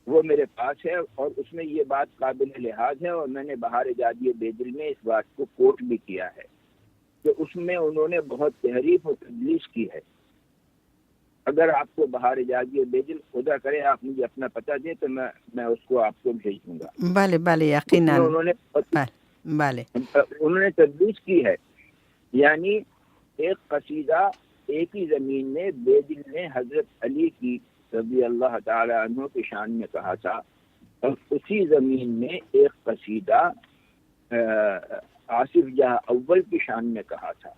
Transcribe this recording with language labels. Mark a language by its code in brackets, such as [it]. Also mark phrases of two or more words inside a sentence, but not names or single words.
[ur] وہ میرے پاس ہے اور اس میں یہ بات قابل لحاظ ہے، اور میں نے بہار جادی بیجل میں اس بات کو کوٹ بھی کیا ہے کہ اس میں انہوں نے بہت تحریف و تدلیس کی ہے۔ اگر آپ کو بہار جادی بیجل خدا کرے آپ مجھے اپنا پتہ دیں تو میں اس کو آپ کو بھیج دوں گا۔ [fa] بله بله یقینا، بله بله [ur] انہوں نے تدلیس کی ہے، یعنی ایک قصیدہ ایک ہی زمین میں بیجل نے حضرت علی کی [ar] رضی اللہ تعالی عنہ [ur] کی شان میں کہا تھا، اور اسی زمین میں ایک قصیدہ آصف جہاں اول کی شان میں کہا تھا۔